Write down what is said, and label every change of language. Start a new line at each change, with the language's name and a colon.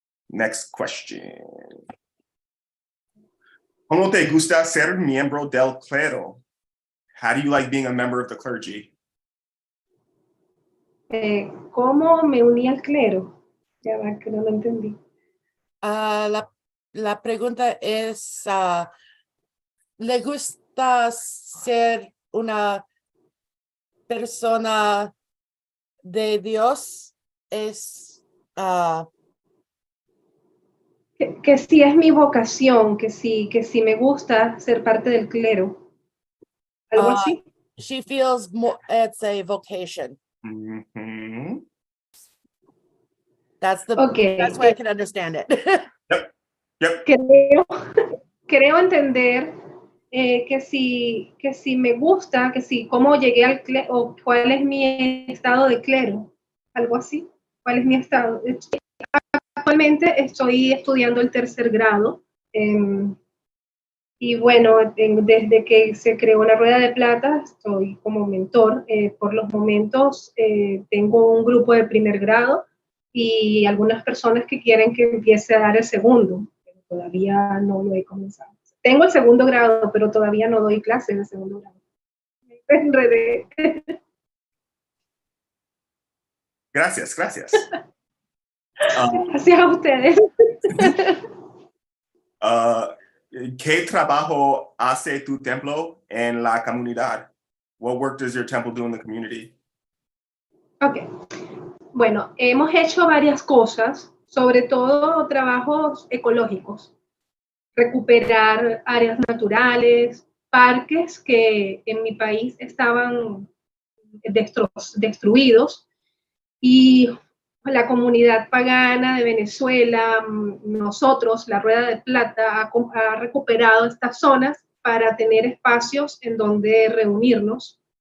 English: Next question.
Spanish: ¿Cómo te gusta ser miembro del clero?
English: How do you like being a member of the clergy?
Spanish: ¿Cómo me uní al clero? Ya va, que no lo entendí. La pregunta es, ¿le gusta ser una persona de Dios? Es Que sí es mi vocación, que sí me gusta ser parte del clero. ¿Algo así?
English: she feels more it's a vocation. Mm-hmm. That's the Okay. best way I can understand it. Yep.
Spanish: Creo entender que si me gusta, que si cómo llegué al clero, o cuál es mi estado de clero, algo así. ¿Cuál es mi estado? Actualmente estoy estudiando el 3er grado. Y bueno, desde que se creó la Rueda de Plata, estoy como mentor. Por los momentos tengo un grupo de 1er grado y algunas personas que quieren que empiece a dar el 2º, pero todavía no lo he comenzado. Tengo el 2º grado, pero todavía no doy clases de 2º grado. Me enredé. Gracias. Gracias a ustedes. ¿Qué trabajo hace tu templo en la comunidad?
English: What work does your temple do in the community? Ok.
Spanish: Bueno, hemos hecho varias cosas, sobre todo trabajos ecológicos. Recuperar áreas naturales, parques que en mi país estaban destruidos, y la comunidad pagana de Venezuela, nosotros, la Rueda de Plata, ha recuperado estas zonas para tener espacios en donde reunirnos.